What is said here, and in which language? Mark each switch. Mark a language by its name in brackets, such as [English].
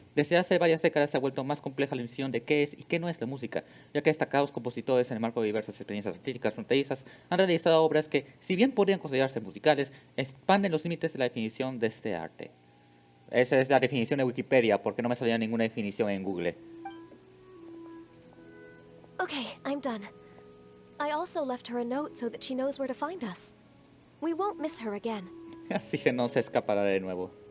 [Spanish] Desde hace varias décadas se ha vuelto más compleja la definición de qué es y qué no es la música, ya que destacados compositores en el marco de diversas experiencias artísticas fronterizas han realizado obras que, si bien podrían considerarse musicales, expanden los límites de la definición de este arte. Esa es la definición de Wikipedia, porque no me salía ninguna definición en Google. [English] Okay, I'm done. I also left her a note so that she knows where to find us. We won't miss her again. [Spanish] Así se nos escapará de nuevo.